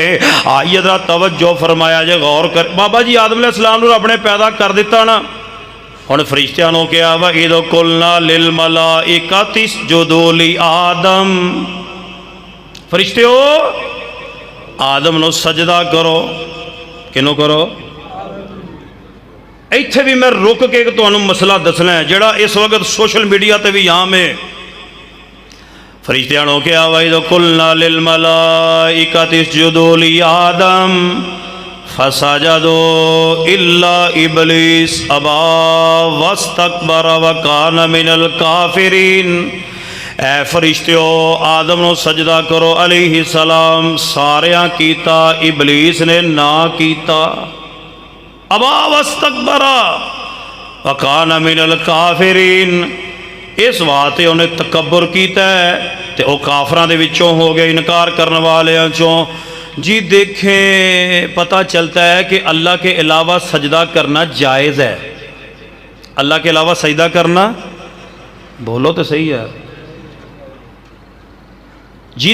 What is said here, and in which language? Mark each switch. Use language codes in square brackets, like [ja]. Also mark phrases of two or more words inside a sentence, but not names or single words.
[pa] آئیے ذرا توجہ فرمایا جے، غور کر۔ بابا جی آدم علیہ السلام نوں رب نے پیدا کر دتا نا، ہن فرشتیاں نوں کہا وا [ar] إذ قلنا للملائكة اسجدوا لآدم, [pa] فرشتیو آدم نوں سجدہ کرو. کنوں کرو? ایتھے بھی میں رک کے تہانوں مسئلہ دسنا ہے جہڑا اس وقت [en] social media [pa] تے بھی عام ہے. فرشتیاں نوں کہا وا [ar] إذ قلنا للملائكة اسجدوا لآدم فسجدوا إلا إبليس أبى واستكبر وكان من الكافرين. [pa] اے فرشتیو آدم نوں سجدہ کرو علیہ سلام، ساریاں کیتا، ابلیس نے نا کیتا. [ar] أبى واستكبر وكان من الكافرين, [pa] اس واسطے انہیں تکبر کیا تو وہ کافراں دے وچوں ہو گئے، انکار کرنے والیاں چوں. [ur] جی دیکھیں پتا چلتا ہے کہ اللہ کے علاوہ سجدہ کرنا جائز ہے. اللہ کے علاوہ سجدہ کرنا، بولو تو صحیح ہے جی.